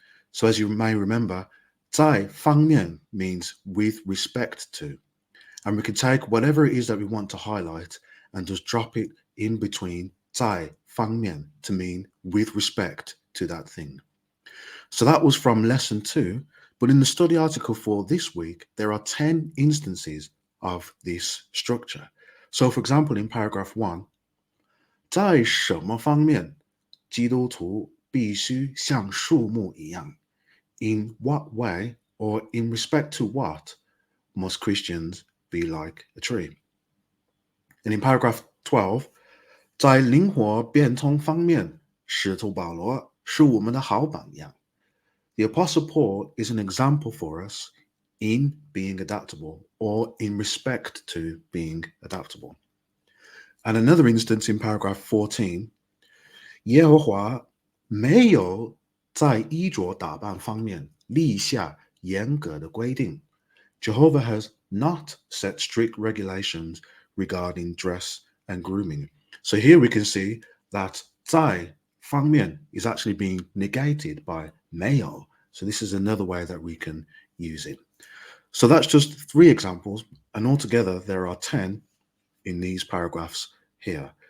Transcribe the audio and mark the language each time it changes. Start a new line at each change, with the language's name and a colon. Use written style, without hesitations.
English: So as you may remember, 在方面 means with respect to, and we can take whatever it is that we want to highlight and just drop it in between 在方面 to mean with respect to that thing. So that was from lesson 2, but in the study article for this week, there are 10 instances of this structure. So for example, in paragraph 1,
Chinese: 在什么方面基督徒必须像树木一样?
English: In what way or in respect to what must Christians be like a tree? And in paragraph 12,
Chinese: 在灵活变通方面，使徒保罗是我们的好榜样。
English: The Apostle Paul is an example for us in being adaptable or in respect to being adaptable. And another instance in paragraph 14,
Chinese: 耶和华没有在衣着打扮方面立下严格的规定.
English: Jehovah has not set strict regulations regarding dress and grooming. So here we can see that 在方面 is actually being negated by 没有. So this is another way that we can use it. So that's just 3 examples, and altogether there are 10 in these paragraphs here.